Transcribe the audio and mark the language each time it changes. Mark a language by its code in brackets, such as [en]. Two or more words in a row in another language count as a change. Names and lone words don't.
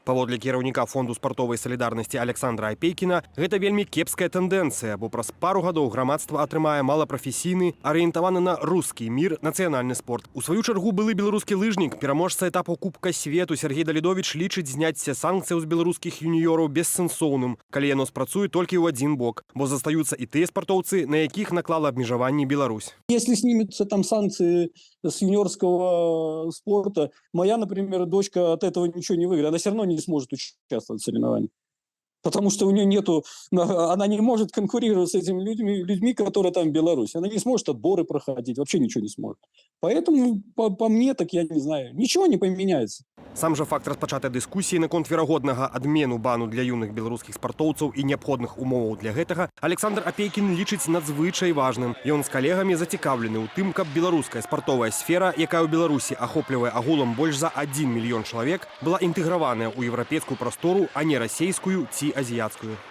[be] Паводле кіраўніка фонду спартовай салідарнасці Александра Апейкіна, гэта вельмі кепская тэндэнцыя, бо праз пару гадоў грамадства атрымае малапрафесійны, арыентаваны на рускі мір нацыянальны спорт. У сваю чаргу былы беларускі лыжнік, пераможца этапу Кубка свету Сергей Далідовіч лічыць зняцце санкцыяў з беларускіх юніёраў бессэнсоўным, калі яно спрацуе толькі ў адзін бок, бо застаюцца і тыя спартоўцы, на якіх наклала абмежаванні Беларусь. [ru] Если снимутся там санкции с юниорского спорта, моя, например, дочка от этого ничего не выиграет. Она все равно не сможет участвовать в соревнованиях. Потому что у нее нету, она не может конкурировать с этими людьми, которые там в Беларуси. Она не сможет отборы проходить, вообще ничего не сможет. Поэтому, по мне, так я не знаю, ничего не поменяется. [be] Сам жа факт распачатай дыскусіі наконт верагоднага адмену бану для юных беларускіх спартоўцаў і неабходных умоваў для гэтага Александр Апейкін лічыць надзвычай важным. Ён з калегамі зацікаўлены ў тым, каб беларуская спартовая сфера, якая ў Беларусі ахоплівае агулам больш за 1 мільён чалавек, была інтэграваная ў еўрапейскую прастору, а не расейскую ці азіяцкую.